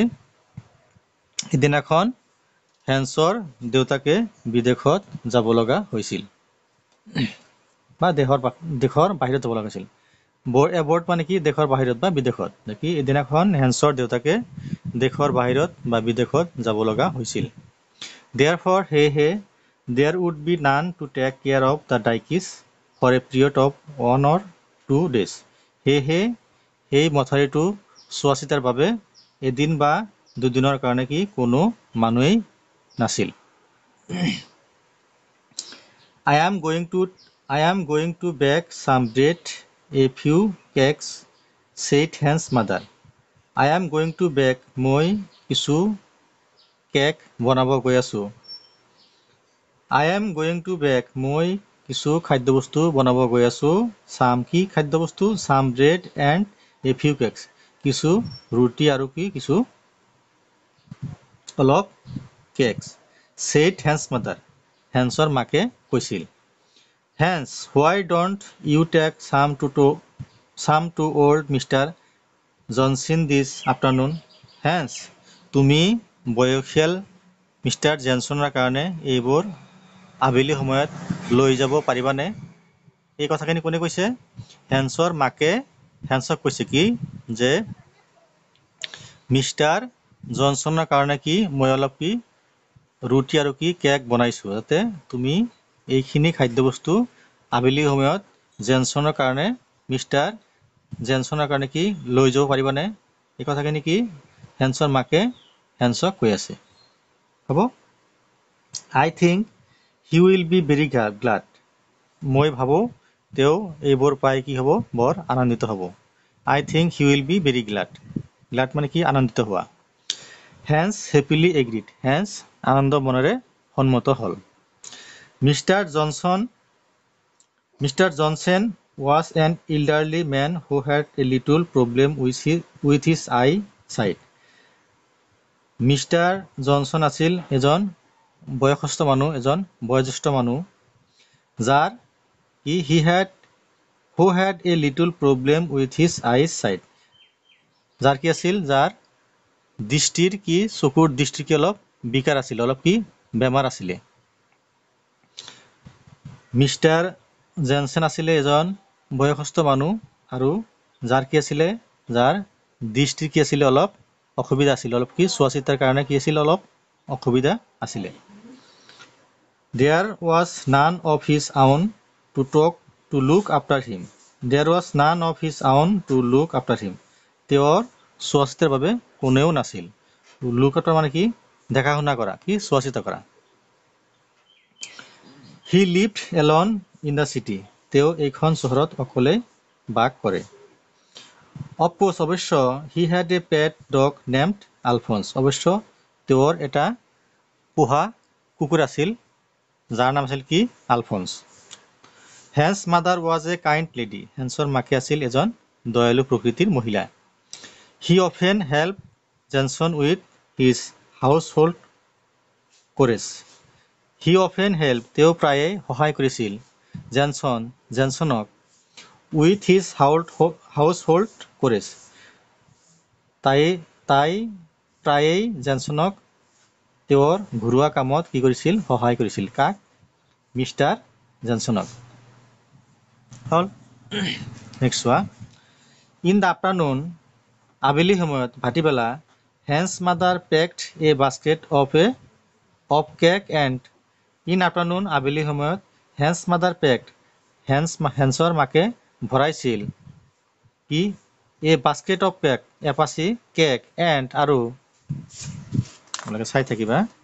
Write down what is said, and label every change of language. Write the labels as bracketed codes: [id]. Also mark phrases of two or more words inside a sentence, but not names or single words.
[as] এদিনাখন হেন্সৰ দেউতাকে বিদেশত যাব লগা হৈছিল বা দেশৰ বাহিৰত যাব লগা হৈছিল। এবৰ্ড মানে কি? দেশৰ বাহিৰত বা বিদেশত। কি? এদিনাখন হেন্সৰ দেউতাকে দেশৰ বাহিৰত বা বিদেশত যাব লগা হৈছিল। [en] Therefore, সেয়েহে there would be none to take care of the dikes for a period of 1 or 2 days. [as] সেয়েহে সেই মথাউৰিটো চোৱা চিতাৰ বাবে এদিন বা দুদিনৰ কাৰণে কি কোনো মানুহেই নাছিল। [en] I am going to bake some bread, a few cakes, said Hans' mother. I am going to bake. [as] মই কিছু কেক বনাব গৈ আছোঁ। [en] I am going to bake. [as] মই কিছু খাদ্যবস্তু বনাব গৈ আছোঁ। Some কি খাদ্যবস্তু? [en] Some bread and a few cakes. [as] কিছু ৰুটি আৰু কি কিছু অলপ কেকছ। [en] said Hans' mother. [as] হেন্সৰ মাকে কৈছিল। [en] Hans, why don't you take some to old Mr. Johnson this afternoon? Hans, [as] তুমি বয়সীয়াল মিষ্টাৰ জেনছনৰ কাৰণে এইবোৰ আবেলি সময়ত লৈ যাব পাৰিবানে? এই কথাখিনি কোনে কৈছে? হেন্সৰ মাকে হেন্সক কৈছে কি যে মিষ্টাৰ জনছনৰ কাৰণে কি মই অলপ কি ৰুটি আৰু কি কেক বনাইছোঁ, যাতে তুমি এইখিনি খাদ্যবস্তু আবেলি সময়ত জেনছনৰ কাৰণে মিষ্টাৰ জেনছনৰ কাৰণে কি লৈ যাব পাৰিবানে? এই কথাখিনি কি হেন্সৰ মাকে হেন্সক কৈ আছে। হ'ব? [en] I think he will be very glad. [as] মই ভাবোঁ তেওঁ এইবোৰ পাই কি হ'ব বৰ আনন্দিত হ'ব। [en] I think he will be very glad. [as] glad মানে কি আনন্দিত হোৱা। [en] Hans happily agreed. [as] Hans আনন্দ মনেৰে সন্মত হ'ল। Mr. [en] Johnson was an elderly man who had a little problem with his eyesight. [as] মিষ্টাৰ জনছন আছিল এজন বয়সস্থ মানুহ, এজন বয়োজ্যেষ্ঠ মানুহ, যাৰ [en] who had a little problem with his eyesight. [as] যাৰ কি আছিল? যাৰ দৃষ্টিৰ কি চকুৰ দৃষ্টিৰ কি অলপ বিকাৰ আছিল, অলপ কি বেমাৰ আছিলে। মিষ্টাৰ জেনছন আছিলে এজন বয়সস্থ মানুহ আৰু যাৰ কি আছিলে? যাৰ দৃষ্টিৰ কি আছিলে অলপ অসুবিধা আছিল, অলপ কি চোৱা চিতাৰ কাৰণে কি আছিল অলপ অসুবিধা আছিলে। [en] There was none of his own to look after him. There was none of his own to look after him. [as] তেওঁৰ চোৱা চিতাৰ বাবে কোনেও নাছিল। [en] look after [as] মানে কি দেখা শুনা কৰা, কি চোৱা চিতা কৰা। [en] He lived alone in the city. তেওঁ এইখন চহৰত অকলে বাস কৰে। Of course, অৱশ্য he had a pet dog named Alphonse. [as] অৱশ্য তেওঁৰ এটা পোহা কুকুৰ আছিল, যাৰ নাম আছিল কি আলফন্স। [en] Hans' mother was a kind lady. [as] হেন্সৰ মাকে আছিল এজন দয়ালু প্ৰকৃতিৰ মহিলা। [en] He often helped Johnson with his household chores. He often helped. [as] তেওঁ প্ৰায়ে সহায় কৰিছিল জেনছনক [en] with his household chores. [as] তাই প্ৰায়েই জেনছনক তেওঁৰ ঘৰুৱা কামত কি কৰিছিল? সহায় কৰিছিল। কাক? মিষ্টাৰ জেনছনক। হ'ল? নেক্সট চোৱা। [en] In the afternoon, [as] আবেলি সময়ত ভাটিবেলা, [en] Hans mother packed a basket of cake and in afternoon, [as] আবেলি সময়ত [en] Hans mother packed, [as] হেন্সৰ মাকে ভৰাইছিল কি [en] a basket of এপাচি cake and [as] আৰু চাই থাকিবা।